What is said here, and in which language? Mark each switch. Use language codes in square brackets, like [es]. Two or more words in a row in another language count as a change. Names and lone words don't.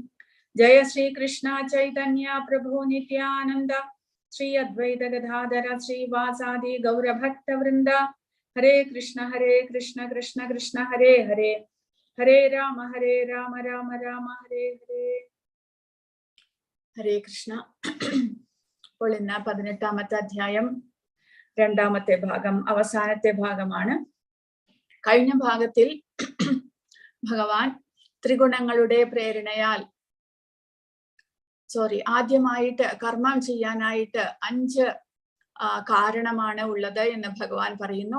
[sa] जय श्री कृष्ण चैतन्य प्रभु नित्यानन्द श्री अद्वैत गदाधर श्री वासादि गौर भक्त वृन्द. हरे कृष्ण कृष्ण कृष्ण हरे हरे हरे राम राम राम हरे हरे. हरे कृष्ण. [ml] Polina 18ാമത്തെ അധ്യായം രണ്ടാമത്തെ ഭാഗം അവസാനത്തെ ഭാഗമാണ്. കഴിഞ്ഞ ഭാഗത്തിൽ ഭഗവാൻ ത്രിഗുണങ്ങളുടെ പ്രേരണയാൽ ആദ്യമായിട്ട് കർമ്മം ചെയ്യാനായിട്ട് 5 കാരണമാണ് ഉള്ളത് എന്ന് ഭഗവാൻ പറയുന്നു.